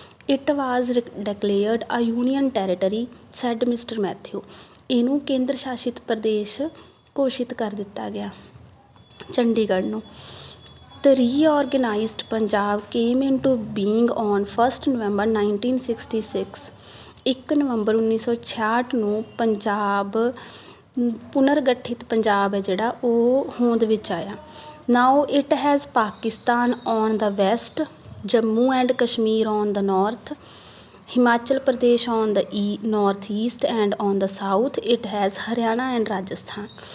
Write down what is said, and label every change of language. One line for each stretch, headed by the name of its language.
English: It was declared a union territory said mister Matthew.
Punjabi: ਇਹਨੂੰ ਕੇਂਦਰ ਸ਼ਾਸਿਤ ਪ੍ਰਦੇਸ਼ ਘੋਸ਼ਿਤ ਕਰ ਦਿੱਤਾ ਗਿਆ ਚੰਡੀਗੜ੍ਹ ਨੂੰ।
English: The reorganized Punjab came into being on 1 November 1966।
Punjabi: 1 ਨਵੰਬਰ 1966 ਨੂੰ ਪੰਜਾਬ ਪੁਨਰਗਠਿਤ ਪੰਜਾਬ ਹੈ ਜਿਹੜਾ ਉਹ ਹੋਂਦ ਵਿੱਚ ਆਇਆ।
English: Now it has Pakistan on the west, Jammu and Kashmir on the north, Himachal Pradesh on the north east and on the south it has Haryana and Rajasthan.